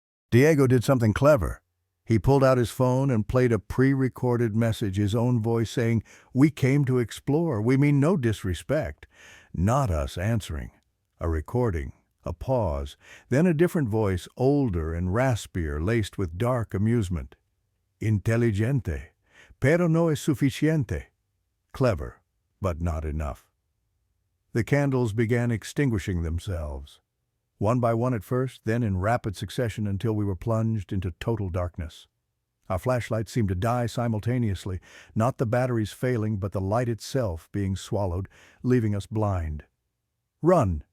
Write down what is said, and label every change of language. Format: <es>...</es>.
<en>Diego did something clever. He pulled out his phone and played a pre-recorded message, his own voice saying, "We came to explore. We mean no disrespect." Not us answering. A recording, a pause, then a different voice, older and raspier, laced with dark amusement.</en> <es>"Inteligente, pero no es suficiente."</es> <en>Clever, but not enough. The candles began extinguishing themselves. One by one at first, then in rapid succession until we were plunged into total darkness. Our flashlights seemed to die simultaneously, not the batteries failing, but the light itself being swallowed, leaving us blind. "Run!"</en>